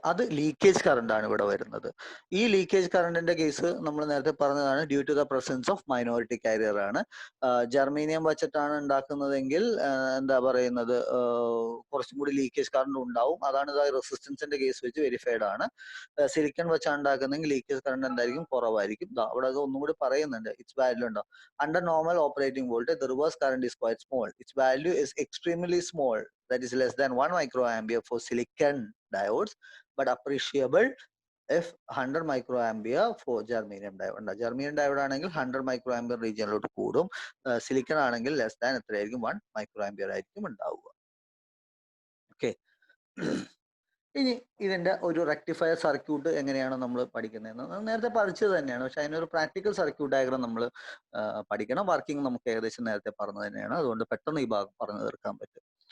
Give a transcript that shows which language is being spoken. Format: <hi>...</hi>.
<ml>അത് leakage current ആണ് ഇവിടെ വരുന്നത്. ഈ ലീക്കേജ് കറണ്ടിന്റെ കേസ് നമ്മൾ നേരത്തെ പറഞ്ഞതാണ്,</ml> <en>due to the presence of minority carrier</en> <ml>ആണ്. ജർമീനിയം വെച്ചിട്ടാണ് ഉണ്ടാക്കുന്നതെങ്കിൽ എന്താ പറയുന്നത്, കുറച്ചും കൂടി ലീക്കേജ് കറണ്ട് ഉണ്ടാവും. അതാണ് ഇത് റെസിസ്റ്റൻസിന്റെ കേസ് വെച്ച് വെരിഫൈഡ് ആണ്. സിലിക്കൺ വെച്ചാണ് ഉണ്ടാക്കുന്നതെങ്കിൽ ലീക്കേജ് കറണ്ട് എന്തായിരിക്കും? കുറവായിരിക്കും. അവിടെ അത് ഒന്നും കൂടി പറയുന്നുണ്ട്. ഇറ്റ്സ് വാല്യൂ ഉണ്ടോ?</ml> <en>Under normal operating voltage, the reverse current is quite small. Its value is extremely small, that is less than 1 microampere for silicon diodes, but appreciable if 100 microampere for germanium diode.</en> <ml>Germanium diode ആണെങ്കിൽ 100 microampere റീജിയനിലോട്ട് കൂടും. Silicon ആണെങ്കിൽ less than എത്രയായിരിക്കും? 1 microampere ആയിരിക്കും ഉണ്ടാവുക. Okay. ഇനി ഇതിന്റെ ഒരു rectifier circuit എങ്ങനെയാണ് നമ്മൾ പഠിക്കുന്നതെന്ന് നേരത്തെ പഠിച്ചത് തന്നെയാണ്. പക്ഷെ അതിനൊരു പ്രാക്ടിക്കൽ സർക്യൂട്ട് ഡയഗ്രം നമ്മൾ പഠിക്കണം. വർക്കിംഗ് നമുക്ക് ഏകദേശം നേരത്തെ പറഞ്ഞു തന്നെയാണ്. അതുകൊണ്ട് പെട്ടെന്ന് ഈ ഭാഗം പറഞ്ഞു തീർക്കാൻ പറ്റും.</ml>